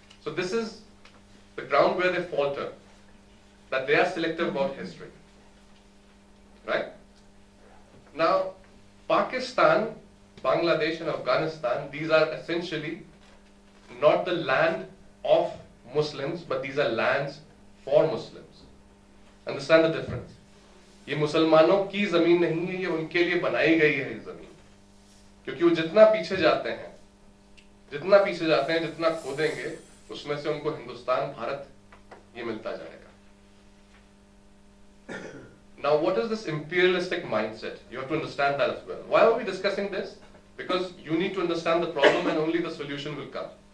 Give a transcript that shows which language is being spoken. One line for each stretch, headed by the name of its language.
English: So this is the ground where they falter, that they are selective about history, right? Now, Pakistan, Bangladesh and Afghanistan, these are essentially not the land of Muslims, but these are lands for Muslims. Understand the difference?
Hindi: ये मुसलमानों की जमीन नहीं है, ये उनके लिए बनाई गई है ये जमीन, क्योंकि वो जितना पीछे जाते हैं, जितना खोदेंगे, उसमें से उनको हिंदुस्तान, भारत ये मिलता जाएगा.
English: Now, what is this imperialistic mindset? You have to understand that as well. Why are we discussing this? Because you need to understand the problem and only the solution will come.